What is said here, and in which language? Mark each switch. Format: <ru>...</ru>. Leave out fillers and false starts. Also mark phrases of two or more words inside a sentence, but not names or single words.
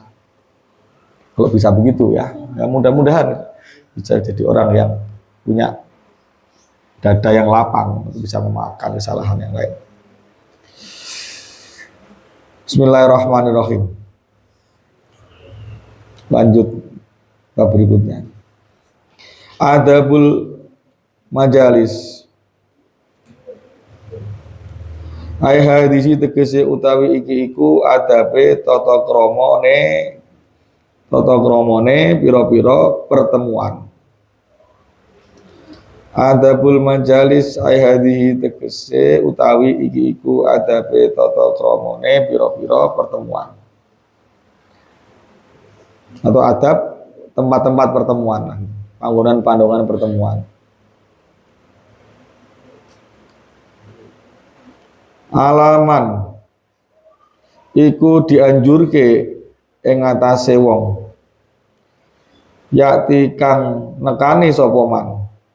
<id>Kalau bisa begitu ya, mudah-mudahan bisa jadi orang yang punya dada yang lapang, bisa memaafkan kesalahan yang lain.</id> <ar>بسم الله الرحمن الرحيم.</ar> <id>Lanjut bab berikutnya.</id> <ar>آداب المجالس. أي هذه</ar> <jv>tegese utawi iki iku adabe tata kramane pira-pira pertemuan.</jv> <ar>آداب المجالس أي هذه</ar> <jv>tegese utawi iki iku adabe tata kramane pira-pira pertemuan.</jv> <id>Atau adab tempat-tempat pertemuan,</id> <jv>panggonan-panggonan pertemuan. Alaman iku dianjurke ing atase wong yakti kang nekani sapa man</jv>